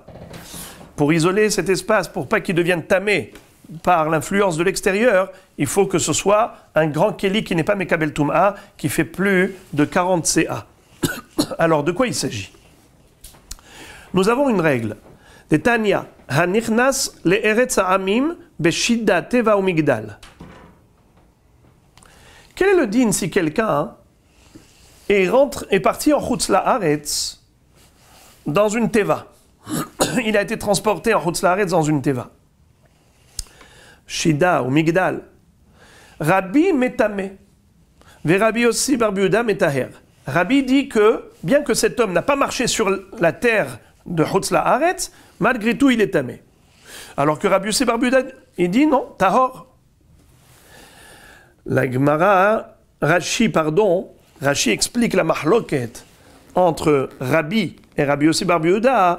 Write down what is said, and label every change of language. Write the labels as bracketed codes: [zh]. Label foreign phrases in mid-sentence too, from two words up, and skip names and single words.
[fr] Pour isoler cet espace, pour pas qu'il devienne tamé par l'influence de l'extérieur, il faut que ce soit un grand keli qui n'est pas [he] מקבל טומאה, [fr] qui fait plus de 40 CA. Alors, de quoi il s'agit? Nous avons une règle. [he] דתניא הנכנס לארץ העמים בשידה תיבה ומגדל. [fr] Quel est le din si quelqu'un est parti en [he] חוץ לארץ [fr] dans une teva? Il a été transporté en [he] חוץ לארץ [fr] dans une teva. [he] שידה ומגדל. רבי מטמא. ורבי יוסי בר יהודה מטהר. [fr] Rabbi dit que, bien que cet homme n'a pas marché sur la terre de [he] חוץ לארץ, [fr] malgré tout il est tamé. Alors que Rabbi Yossi Bar Yehuda, il dit non, tahor. La Gemara, Rashi explique la mahloket entre Rabbi et Rabbi Yossi Bar Yehuda.